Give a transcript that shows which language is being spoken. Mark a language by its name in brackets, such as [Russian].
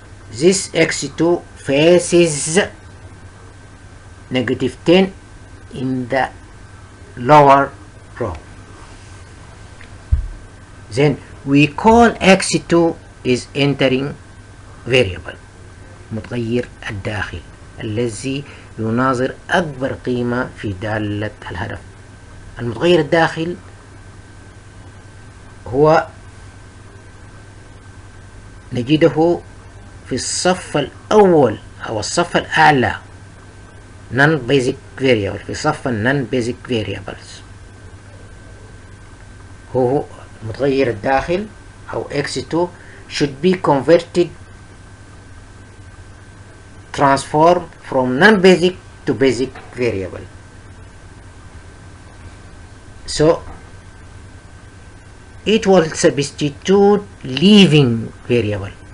[English] This x2 faces negative 10 in the lower row. Then we call x2 is entering variable, [Arabic] متغير الداخل الذي يناظر أكبر قيمة في دالة الهدف. المتغير الداخل هو نجده في الصف الأول أو الصف الأعلى non-basic variable، في صف non-basic variables. هو متغير الداخل أو [English] x2 should be converted transform from non-basic to basic variable. So it will substitute leaving variable.